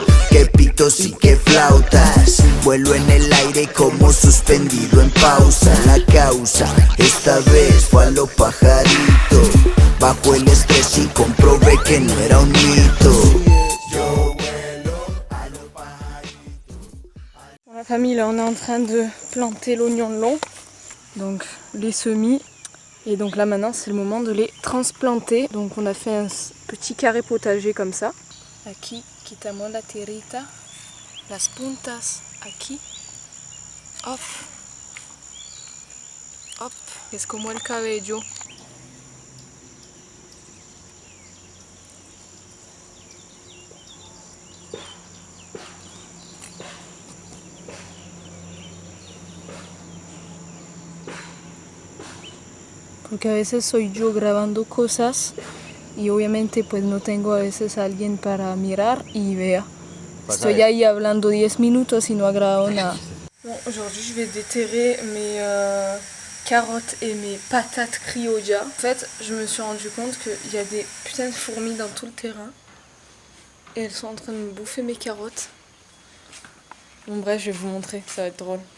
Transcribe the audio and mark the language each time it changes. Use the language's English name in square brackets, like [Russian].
[Spanish] Que pitos y que flautas. Vuelo en el aire como suspendido en pausa. La causa esta vez fue a lo pajarito. Bajo el estrés y comprobé que no era un mito. [French] La famille, là on est en train de planter l'oignon long, donc les semis, et donc là maintenant c'est le moment de les transplanter. Donc on a fait un petit carré potager comme ça. [Spanish] Aquí quitamos la tierrita, las puntas aquí, hop, hop, es como el cabello. Porque a veces soy yo grabando cosas y obviamente pues no tengo a veces a alguien para mirar y vea. Estoy ahí hablando 10 minutos y no ha grabado nada. [French] Bon, aujourd'hui je vais déterrer mes carottes et mes patates criolla. En fait, je me suis rendu compte qu'il y a des putains de fourmis dans tout le terrain. Et elles sont en train de me bouffer mes carottes. Bon bref, je vais vous montrer, ça va être drôle.